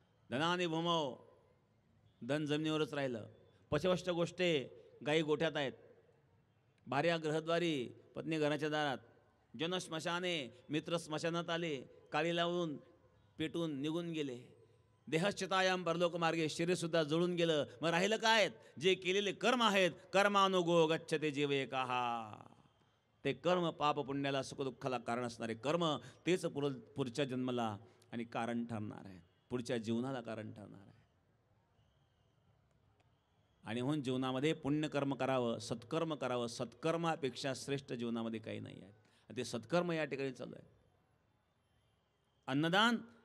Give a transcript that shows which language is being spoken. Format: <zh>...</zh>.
<sa>धनानि भौम,</sa> <mr>धन जमिनीवरच राहिलं.</mr> <sa>पशवश्च गोष्टे,</sa> <mr>गायी गोठ्यात आहेत.</mr> <sa>भार्या ग्रहद्वारी,</sa> <mr>पत्नी घराच्या दारात.</mr> <sa>जनश्मशाने,</sa> <mr>मित्र स्मशानात आले, काळी लावून पेटून निघून गेले.</mr> <sa>देहश्चितायाम परलोक मार्गे,</sa> <mr>शरीरसुद्धा जळून गेलं. मग राहिलं काय? जे केलेले कर्म आहेत.</mr> <sa>कर्मानुगो गच्छते जीव एकाः.</sa> <mr>ते कर्म पाप पुण्याला सुखदुःखाला कारण असणारे कर्म, तेच पुढच्या जन्माला आणि कारण ठरणार आहे, पुढच्या जीवनाला कारण ठरणार आहे. आणि म्हणून जीवनामध्ये पुण्यकर्म करावं, सत्कर्म करावं. सत्कर्मापेक्षा श्रेष्ठ जीवनामध्ये काही नाही आहे. ते सत्कर्म या ठिकाणी चालू आहे. अन्नदान</mr>